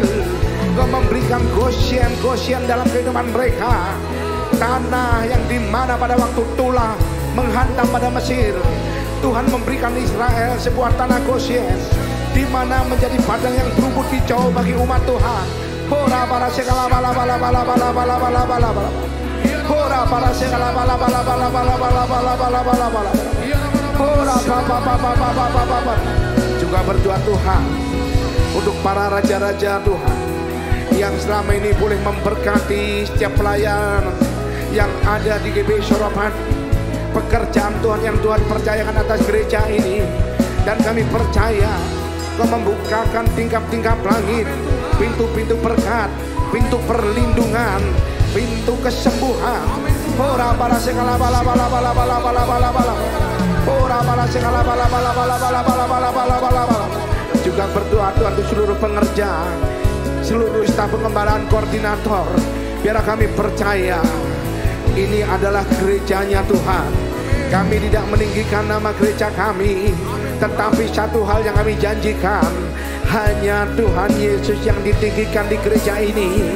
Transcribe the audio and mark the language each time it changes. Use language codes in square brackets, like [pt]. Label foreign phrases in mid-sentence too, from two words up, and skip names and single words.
[id] Kau memberikan gosyen dalam kehidupan mereka. Tanah yang dimana pada waktu Tulah menghantam pada Mesir, Tuhan memberikan Israel sebuah tanah gosyen di mana menjadi padang yang berumput hijau bagi umat Tuhan. Hora para segala bala bala bala bala bala bala bala bala. Hora para segala bala bala bala bala bala bala bala bala bala. Hora baba baba baba baba. Juga berdoa Tuhan untuk para raja-raja Tuhan yang selama ini boleh memberkati setiap pelayan yang ada di GB Soropan, pekerjaan Tuhan yang Tuhan percayakan atas gereja ini. Dan kami percaya Kau membukakan tingkap-tingkap langit, pintu-pintu berkat, pintu perlindungan, pintu kesembuhan. Ora bala segala bala bala bala bala bala bala bala. Ora bala segala bala bala bala bala bala bala bala bala bala. Juga berdoa Tuhan untuk seluruh pengerja, seluruh staf pengembalaan koordinator. Biar kami percaya ini adalah gerejanya Tuhan. Kami tidak meninggikan nama gereja kami, tetapi satu hal yang kami janjikan, hanya Tuhan Yesus yang ditinggikan di gereja ini.